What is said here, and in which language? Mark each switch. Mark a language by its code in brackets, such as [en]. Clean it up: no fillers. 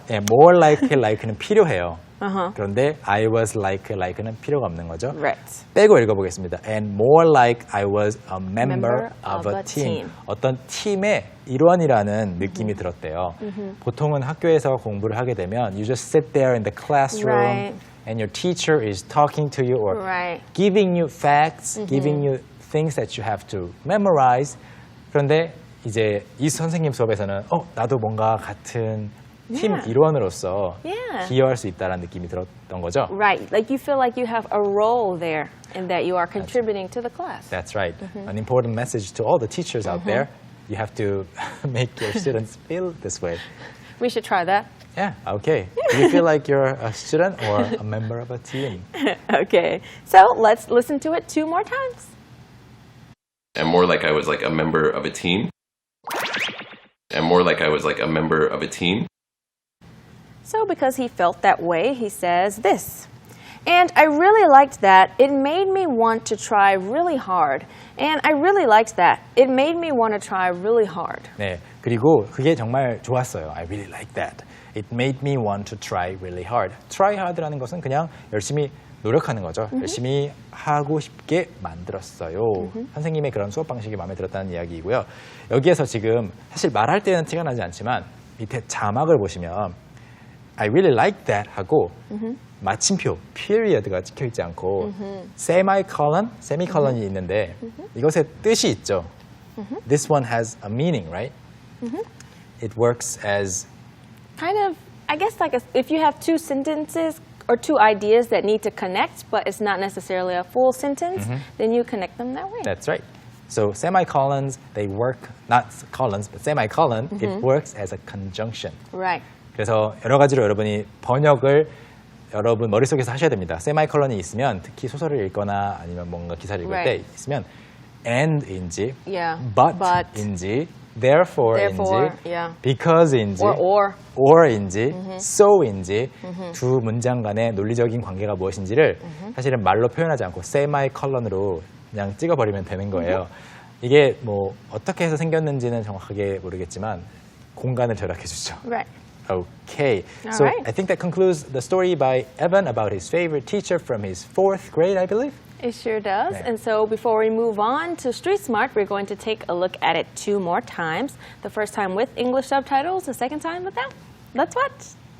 [ko] like more like like는 필요해요. 그런데 [en] I was like [ko] 는 필요가 없는 거죠. [en] Right. [ko] 빼고 읽어보겠습니다. [en] And more like I was a member of a team. [ko] 어떤 팀의 일원이라는 느낌이 들었대요. 보통은 학교에서 공부를 하게 되면 [en] you just sit there in the classroom Right. and your teacher is talking to you or Right. giving you facts, giving you things that you have to memorize. [ko] 그런데 이제 이 선생님 수업에서는 나도 뭔가 같은 팀 [en] Yeah. [ko] 일원으로서 [en] Yeah. [ko] 기여할 수 있다는 느낌이 들었던 거죠. [en] Right. Like you feel like you have a role there and that you are contributing to the class. That's right. An important message to all the teachers out there. You have to make your students feel this way. We should try that. Yeah, okay. Do you feel like you're a student or a member of a team? Okay. So let's listen to it 2 more times. And more like I was like a member of a team. And more like I was like a member of a team. So because he felt that way, he says this. And I really liked that. It made me want to try really hard. And I really liked that. It made me want to try really hard. [ko] 네, 그리고 그게 정말 좋았어요. [en] I really like that. It made me want to try really hard. [ko] Try hard라는 것은 그냥 열심히 노력하는 거죠. 열심히 하고 싶게 만들었어요. 선생님의 그런 수업 방식이 마음에 들었다는 이야기이고요. 여기에서 지금 사실 말할 때는 티가 나지 않지만 밑에 자막을 보시면 [en] I really like that [ko] 하고 마침표, period가 찍혀있지 않고 semicolon이 있는데 이것의 뜻이 있죠. [en] This one has a meaning, right? It works as Kind of, I guess like if you have 2 sentences or 2 ideas that need to connect, but it's not necessarily a full sentence, then you connect them that way. That's right. So semicolons, they work, not colons, but semicolon, it works as a conjunction. Right. [ko] 그래서 여러 가지로 여러분이 번역을 여러분 머릿속에서 하셔야 됩니다. 세마이컬런이 있으면 특히 소설을 읽거나 아니면 뭔가 기사를 읽을 [en] Right. [ko] 때 있으면 and인지 [en] Yeah. [ko] but인지 therefore,인지 [en] yeah. [ko] because인지 or인지 so인지 두 문장 간의 논리적인 관계가 무엇인지를 사실은 말로 표현하지 않고 세마이컬런으로 그냥 찍어버리면 되는 거예요. 이게 뭐 어떻게 해서 생겼는지는 정확하게 모르겠지만 공간을 절약해 주죠. [en] Right. Okay, All so right. I think that concludes the story by Evan about his favorite teacher from his 4th grade, I believe. It sure does. Yeah. And so before we move on to Street Smart, we're going to take a look at it 2 more times. The first time with English subtitles, the second time without. Let's watch.